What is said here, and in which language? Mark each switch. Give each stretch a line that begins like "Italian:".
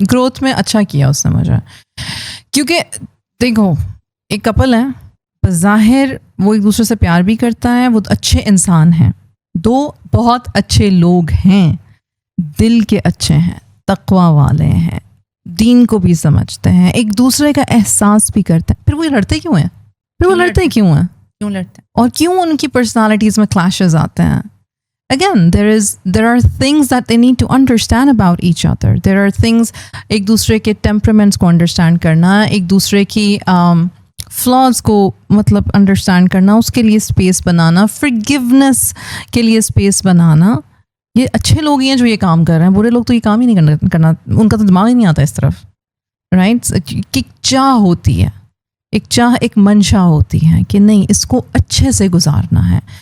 Urdu: Growth में अच्छा किया उसने मुझे, क्योंकि देखो एक कपल है, बज़ाहिर वो एक दूसरे से प्यार भी करता है, वो अच्छे इंसान हैं, دو بہت اچھے لوگ ہیں, دل کے اچھے ہیں, تقوی والے ہیں, دین کو بھی سمجھتے ہیں, ایک دوسرے کا احساس بھی کرتے ہیں, پھر وہ لڑتے کیوں ہیں؟ کیوں لڑتے ہیں اور کیوں ان کی پرسنالٹیز میں کلیشز آتے ہیں؟
English: Again, there are things that they need to understand about each other. There are things,
Urdu: ایک دوسرے کے ٹیمپرامنٹس کو انڈرسٹینڈ کرنا, ایک دوسرے کی فلاز کو مطلب انڈرسٹینڈ کرنا, اس کے لیے اسپیس بنانا, forgiveness کے لیے اسپیس بنانا. یہ اچھے لوگ ہی ہیں جو یہ کام کر رہے ہیں, برے لوگ تو یہ کام ہی نہیں کرنا, ان کا تو دماغ ہی نہیں آتا اس طرف, رائٹ؟ ایک چاہ ہوتی ہے, ایک منشا ہوتی ہے کہ نہیں اس کو اچھے سے گزارنا ہے.